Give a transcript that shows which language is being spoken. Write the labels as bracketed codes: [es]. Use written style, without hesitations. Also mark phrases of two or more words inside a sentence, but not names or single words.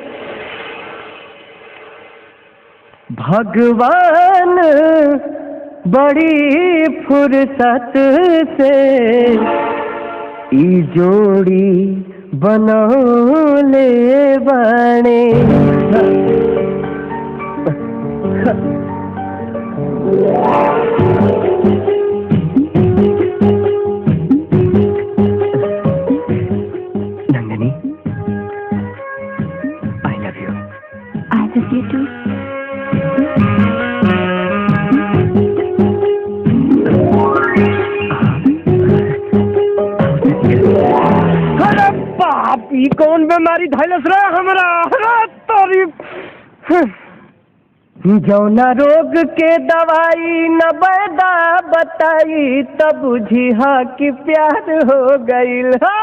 [bho] भगवान, बड़ी फुर्सत से ई जोड़ी बनौले बने। नंदिनी, [en] I love you. I love you too. [bho] ई कौन बीमारी धैलस रे हमरा? तारीफ जौना रोग के दवाई न बैदा बताई, तब बुझी हा कि प्यार हो गईल।